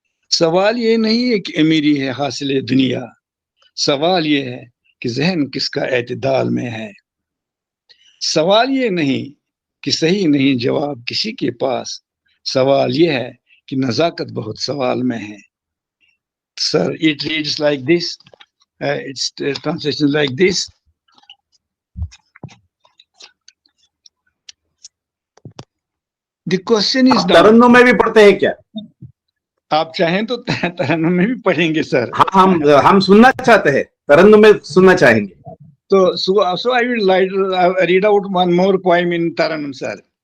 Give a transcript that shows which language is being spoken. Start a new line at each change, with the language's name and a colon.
Hindi: सवाल ये नहीं है कि अमीरी है हासिल दुनिया, सवाल ये है कि जहन किसका एतदाल में है। सवाल ये नहीं कि सही नहीं जवाब किसी के पास, सवाल ये है कि नजाकत बहुत सवाल में है।
English: Sir, it reads like this. Its translation like this. The question is now.
Hindi: तरन्नुम में भी पढ़ते हैं क्या? आप चाहें तो तरन्नुम में भी पढ़ेंगे सर। हाँ, हम सुनना चाहते हैं, तरन्नुम में सुनना चाहेंगे।
English: So I will read out one more poem in Taranum, sir.